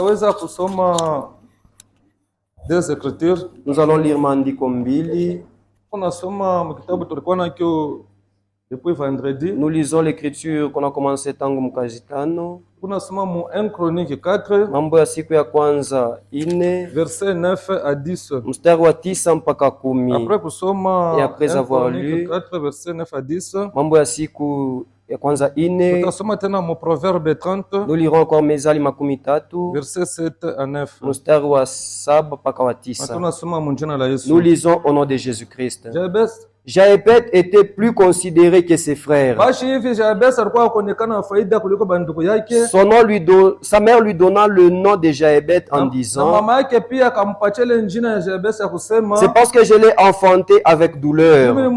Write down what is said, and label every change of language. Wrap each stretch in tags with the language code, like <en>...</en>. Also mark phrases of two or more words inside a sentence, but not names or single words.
<sw>Weza kusoma</sw> <fr>des Écritures. Nous allons lire</fr> <sw>maandiko mbili. Tunasoma mkitabu tulikuwa nakyo</sw> <fr>depuis vendredi. Nous lisons l'écriture qu'on a commencé</fr> <sw>tangu mkazitano. Tunasoma mu 1 Chronique 4 mambo ya siku ya kwanza 4</sw> <fr>verset 9 à 10.</fr> <sw>Mstari wa 9 mpaka 10. Après kusoma</sw> <fr>et après 1 avoir Chronique lu 4 verset 9 à 10.</fr> <sw>Mambo ya siku ya kwanza 4. Tutasoma tena mu Proverbe 30.</sw> <fr>Nous lirons encore</fr> <sw>Mezali makumi tatu</sw> <fr>verset 7 à 9.</fr> <sw>Mstari wa 7 mpaka wa 9. Tunasoma mu jina la Yesu.</sw> <fr>Nous lisons au nom de Jésus-Christ. Jabez était plus considéré que ses frères. Sa mère lui donna le nom de Jaébet en disant: c'est parce que je l'ai enfanté avec douleur.</fr>